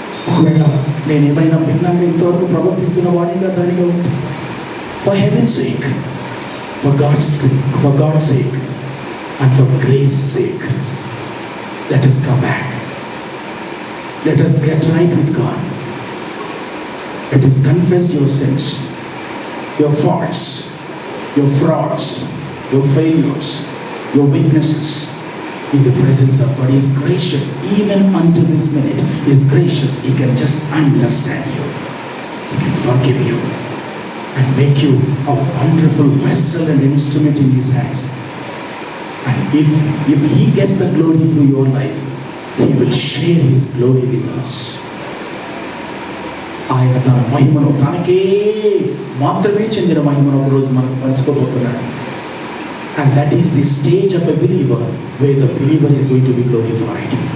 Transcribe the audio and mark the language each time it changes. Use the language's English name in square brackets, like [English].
[English] ఒకవేళ నేనేమైనా భిన్నంగా ఇంతవరకు ప్రవర్తిస్తున్న వాడిగా దానిగా ఉంటే, for heaven's sake, for God's sake and for grace's sake, let us come back. Let us get right with God. Let us confess your sins, your faults, your frauds, your failures, your weaknesses in the presence of God. He is gracious. Even unto this minute He is gracious. He can just understand you. He can forgive you and make you a wonderful vessel and instrument in His hands. And if He gets the glory through your life, He will share His glory with us. [Telugu] ఆయన తన మహిమను, తనకే మాత్రమే చెందిన మహిమను ఒకరోజు మనకు పంచుకోబోతున్నాడు. [English] And that is the stage of a believer where the believer is going to be glorified.